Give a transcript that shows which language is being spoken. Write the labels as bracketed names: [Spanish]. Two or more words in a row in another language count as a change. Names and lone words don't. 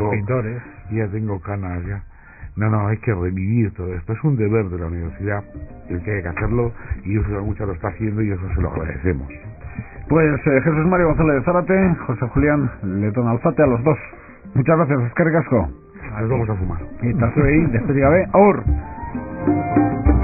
[Spanish] tengo pintores. Ya tengo canas, ya. No, hay que revivir todo esto. Es un deber de la universidad el que hay que hacerlo, y Eusko Ikaskuntza lo está haciendo, y eso se lo agradecemos. Pues Jesús Mario González de Zárate, José Julián Letona Alzate, a los dos. Muchas gracias, [Basque] eskerrik asko. [Spanish] Nos vamos a fumar. Y Tazuei, despedigabe, aur.